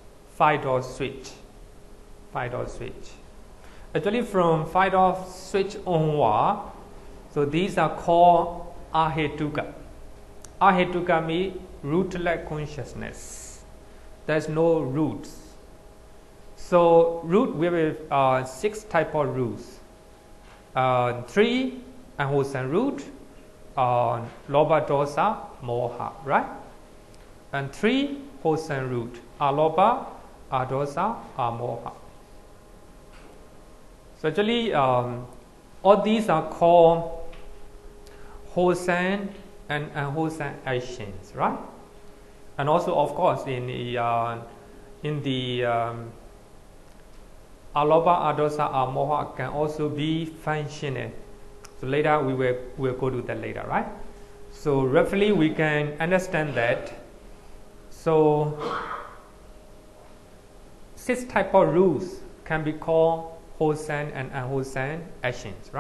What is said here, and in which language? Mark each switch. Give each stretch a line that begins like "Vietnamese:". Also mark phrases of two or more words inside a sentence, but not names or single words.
English: Actually, from 5-door switch onward, so these are called ahetuka. Ahetuka means rootless consciousness. There's no roots. So root, we have 6 type of roots. 3 unwholesome root,
Pali: lobha, dosa, moha,
English: right? And 3 wholesome root,
Pali: alobha, adosa, amoha.
English: So actually, all these are called wholesome and unwholesome actions, right? And also, of course, in the
Pali: alobha, adosa, amoha
English: can also be functional. So later we'll go to that later, right? So roughly we can understand that. So 6 type of rules can be called wholesome and unwholesome actions, right?